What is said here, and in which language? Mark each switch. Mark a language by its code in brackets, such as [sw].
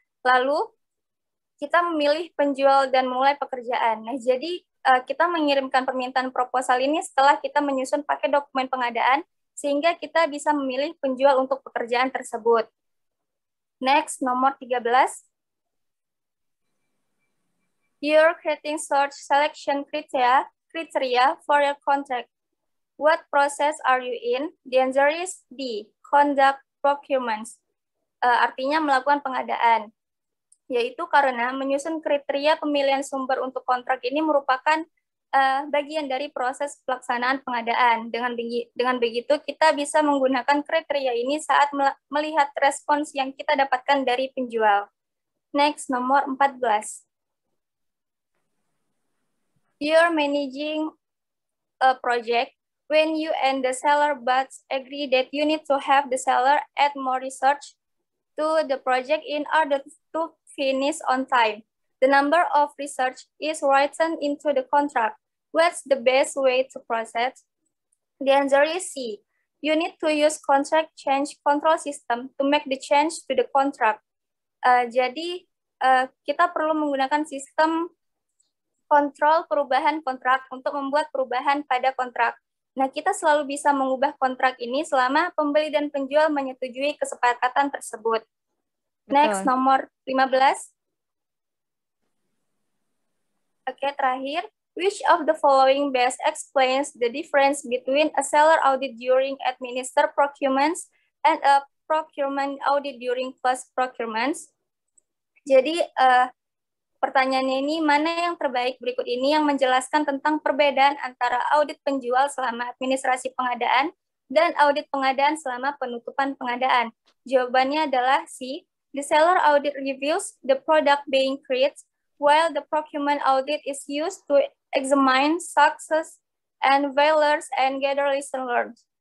[id] Lalu kita memilih penjual dan mulai pekerjaan. Nah, jadi kita mengirimkan permintaan proposal ini setelah kita menyusun paket dokumen pengadaan, sehingga kita bisa memilih penjual untuk pekerjaan tersebut. [en] Next, [id] nomor 13. [en] You're creating search selection criteria for your contract. What process are you in? The answer is D, conduct procurements. [id] Artinya melakukan pengadaan. Yaitu karena menyusun kriteria pemilihan sumber untuk kontrak ini merupakan bagian dari proses pelaksanaan pengadaan. Dengan begitu, kita bisa menggunakan kriteria ini saat melihat respons yang kita dapatkan dari penjual. [en] Next, [id] nomor 14. [en] You're managing a project. When you and the seller both agree that you need to have the seller add more research to the project in order to finish on time. The number of research is written into the contract. What's the best way to process? The answer is C. You need to use contract change control system to make the change to the contract. [id] Jadi kita perlu menggunakan sistem kontrol perubahan kontrak untuk membuat perubahan pada kontrak. Nah, kita selalu bisa mengubah kontrak ini selama pembeli dan penjual menyetujui kesepakatan tersebut. Betul. [en] Next, [id] nomor 15. Oke, terakhir. [en] Which of the following best explains the difference between a seller audit during administer procurements and a procurement audit during cost procurements? [id] Jadi, pertanyaannya ini, mana yang terbaik berikut ini yang menjelaskan tentang perbedaan antara audit penjual selama administrasi pengadaan dan audit pengadaan selama penutupan pengadaan? Jawabannya adalah C. [en] The seller audit reviews the product being created, while the procurement audit is used to examine success and failures and gather lesson learned.